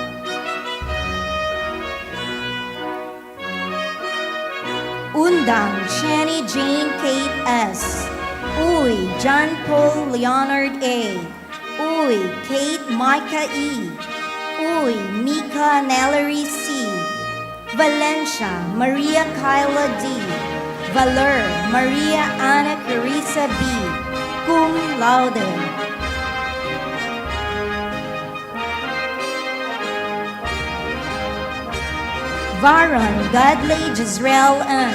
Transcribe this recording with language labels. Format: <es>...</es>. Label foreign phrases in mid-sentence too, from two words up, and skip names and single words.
<en>Undang Shani Jane Kate S. Uy John Paul Leonard A. Uy Kate Micah E. Uy Mika Nellery C. Valencia Maria Kyla D. Valer Maria Ana Carissa B. Cum Laude. Varon Godley Jezreel N.</en>